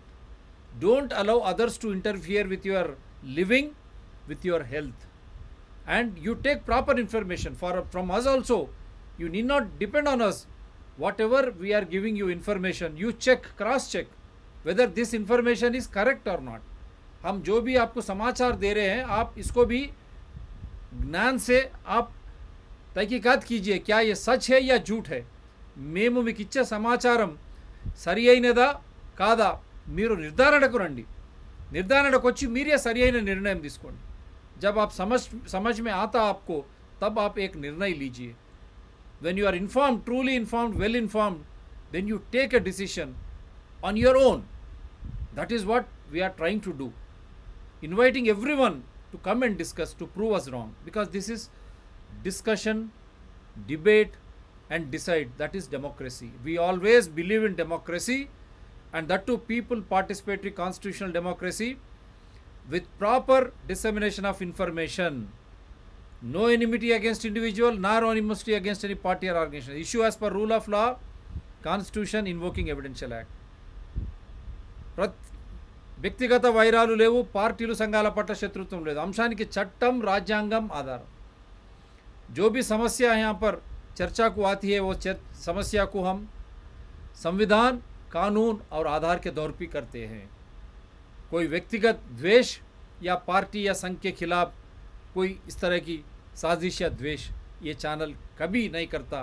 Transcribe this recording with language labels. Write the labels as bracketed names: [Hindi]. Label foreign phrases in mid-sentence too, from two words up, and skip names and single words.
[English] Don't allow others to interfere with your living, with your health. And you take proper information from us also. You need not depend on us. Whatever we are giving you information, you check, cross check whether this information is correct or not. [Hindi] हम जो भी आपको समाचार दे रहे हैं, आप इसको भी ज्ञान से आप तहकीकात कीजिए, क्या ये सच है या झूठ है. [Telugu] మేము మీకు ఇచ్చే సమాచారం సరి అయినదా కాదా మీరు నిర్ధారణకు రండి. నిర్ధారణకు వచ్చి మీరే సరి అయిన నిర్ణయం తీసుకోండి. [Hindi] जब आप समझ में आता आपको, तब आप एक निर्णय लीजिए. [English] When you are informed, truly informed, well informed, then you take a decision on your own. That is what we are trying to do. Inviting everyone to come and discuss, to prove us wrong, because this is discussion, debate and decide. That is democracy. We always believe in democracy, and that too people participatory constitutional democracy with proper dissemination of information. No enmity against individual, nor animosity against any party or organization. Issue as per rule of law, constitution invoking evidential act. [Telugu] వ్యక్తిగత వైరాలు లేవు, పార్టీలు సంఘాల పట్ల శత్రుత్వం లేదు. అంశానికి చట్టం, రాజ్యాంగం ఆధారం. [Hindi] जो भी समस्या यहाँ पर चर्चा को आती है, वो समस्या को हम संविधान, कानून और आधार के दौर पर करते हैं. कोई व्यक्तिगत द्वेष या पार्टी या संघ के खिलाफ कोई इस तरह की साजिश या द्वेष ये चैनल कभी नहीं करता.